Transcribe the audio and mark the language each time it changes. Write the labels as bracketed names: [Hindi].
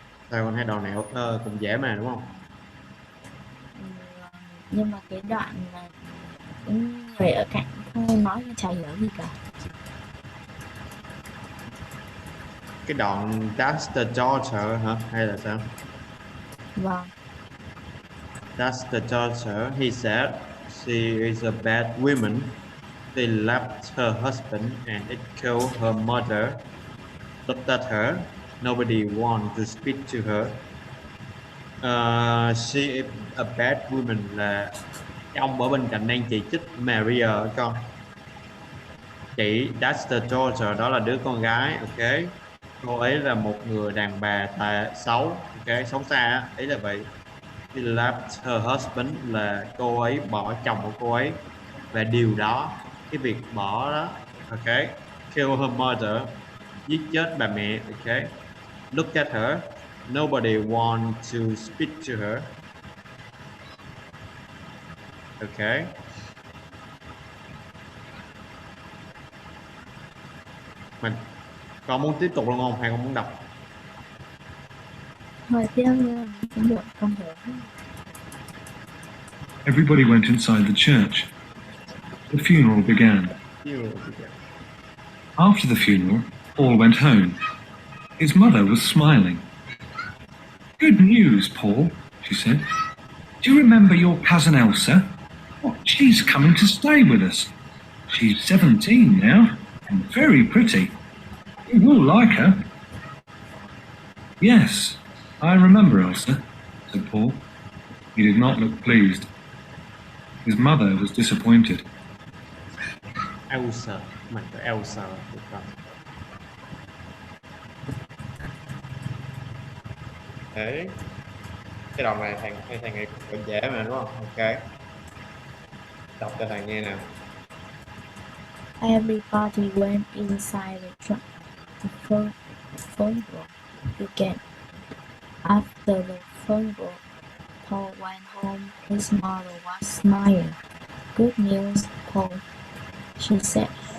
[Vietnamese] Sao con thấy đầu này cũng dễ mà đúng không? Nhưng mà cái đoạn mà những người ở cạnh không nói chả hiểu gì cả. Cái đoạn [English] that's the daughter [Vietnamese] hả? Hay là sao? Vâng. [English] That's the daughter. He said she is a bad woman. They left her husband and it killed her mother. Looked at her. Nobody wanted to speak to her. She is a bad woman [Vietnamese] là cái ông ở bên cạnh đang chỉ trích Maria con. Chị [English] that's the daughter, [Vietnamese] đó là đứa con gái. Ok, cô ấy là một người đàn bà xấu. Ok, xấu xa á, ý là vậy. [English] She left her husband [Vietnamese] là cô ấy bỏ chồng của cô ấy, và điều đó, cái việc bỏ đó, ok, [English] kill her mother, [Vietnamese] giết chết bà mẹ. [English] Ok, look at her. Nobody want to speak to her. Ok. [Vietnamese] Con muốn tiếp tục luôn không hay con muốn đọc? Hồi tiếp cũng được, không hiểu. [English] Everybody went inside the church. The funeral began. After the funeral, Paul went home. His mother was smiling. "Good news, Paul," she said. "Do you remember your cousin Elsa? Well, she's coming to stay with us. She's 17 now and very pretty. You will like her." Yes, I remember Elsa, said Paul. He did not look pleased. His mother was disappointed. [Vietnamese] Elsa, mình có Elsa được không? Đấy, cái đoạn này thầy nghĩ cũng dễ mà đúng không? Ok, đọc cho thầy nghe nào. [English] Everybody went inside the funeral began. After the funeral, Paul went home. His mother was smiling. Good news, Paul, she said.